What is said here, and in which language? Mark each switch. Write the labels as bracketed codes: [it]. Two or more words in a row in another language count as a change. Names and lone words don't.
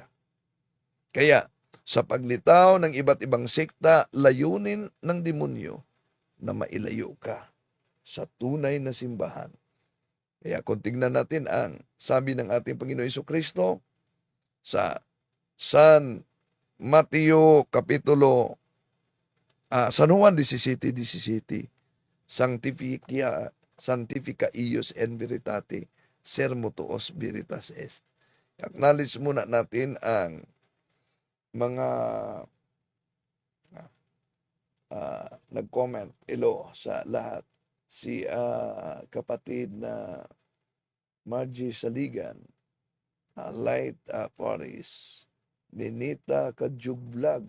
[tl] Kaya, sa paglitaw ng iba't ibang sekta, layunin ng demonyo na mailayo ka sa tunay na simbahan. Kaya kung tingnan natin ang sabi ng ating Panginoon Jesucristo sa San Mateo Kapitulo San Juan 17:17, [la] Sanctifica ius en veritate, sermo tuos veritas est. [tl] Acknowledge muna natin ang mga nag-comment. Hello sa lahat. Si kapatid na Margie Saligan, Light Paris, Ninita Kadyug Vlog.